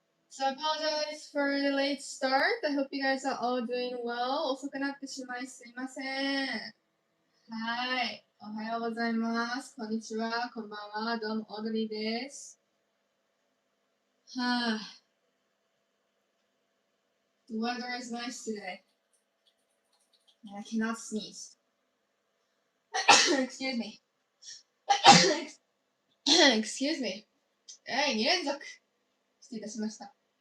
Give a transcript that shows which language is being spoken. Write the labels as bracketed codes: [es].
[en] So I apologize for the late start. I hope you guys are all doing well. [ja] 遅くなってしまいすいません。はい。おはようございます。こんにちは。こんばんは。どうも、オードリーです。はぁ。 [en] The weather is nice today. And I cannot sneeze. Excuse me. Excuse me. [ja] 2連続。失礼いたしました。